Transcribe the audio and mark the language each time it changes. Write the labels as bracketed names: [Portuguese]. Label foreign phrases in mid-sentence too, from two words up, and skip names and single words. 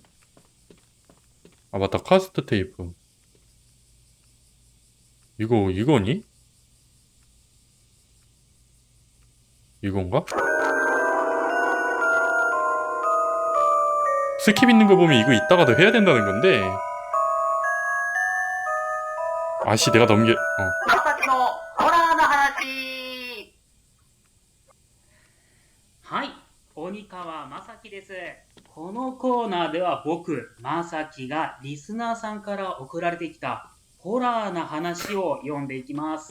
[Korean] 아, 맞다. 카스트 테이프. 이거니? 이건가? 스킵 있는 거 보면 이거 이따가도 해야 된다는 건데. 아씨, 내가 [Japanese] まさきのホラーの話。はい、鬼川正樹です。このコーナーでは僕、正樹がリスナーさんから送られてきたホラーな話を読んでいきます。